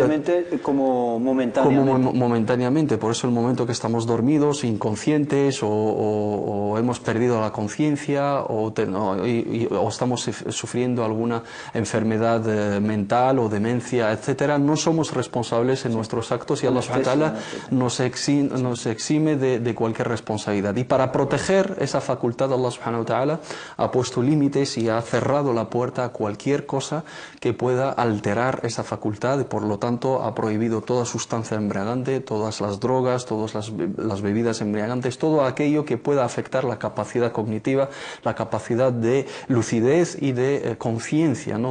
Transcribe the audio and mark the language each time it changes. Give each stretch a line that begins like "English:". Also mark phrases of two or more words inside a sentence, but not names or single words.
Spanish: como momentáneamente. Momentáneamente. Por eso el momento que estamos dormidos, inconscientes o hemos perdido la conciencia o estamos sufriendo alguna enfermedad mental o demencia, etcétera, no somos responsables en nuestros actos y Allah
Arabic: سبحانه وتعالى
Spanish: nos exime de cualquier responsabilidad. Y para proteger esa facultad, Allah
Arabic: سبحانه وتعالى
Spanish: ha puesto límites y ha cerrado la puerta a cualquier cosa que pueda alterar esa facultad y por lo tanto ha prohibido toda sustancia embriagante, todas las drogas, todas las bebidas embriagantes, todo aquello que pueda afectar la capacidad cognitiva, la capacidad de lucidez y de conciencia, ¿no?